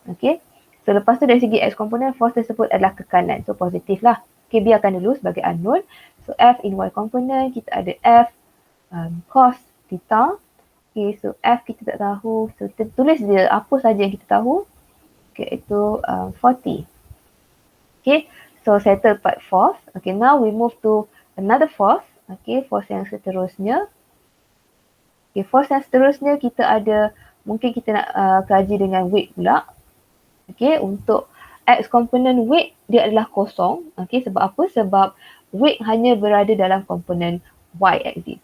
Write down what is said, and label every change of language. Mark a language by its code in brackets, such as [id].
[ms] Okay, so lepas tu dari segi X component, force tersebut adalah ke kanan. So positif lah. Okay, biarkan dulu sebagai unknown. So F in Y component, kita ada F cos theta. Okay, so F kita tak tahu. So kita tulis dia apa saja yang kita tahu. Okay, itu 40. [en] Okay, so settle part force. Okay, now we move to another force. [ms] Okay, force yang seterusnya. Okay, force yang seterusnya kita ada, mungkin kita nak kaji dengan weight pula. Okay, untuk X component weight dia adalah kosong. Okay, sebab apa? Sebab weight hanya berada dalam komponen Y axis.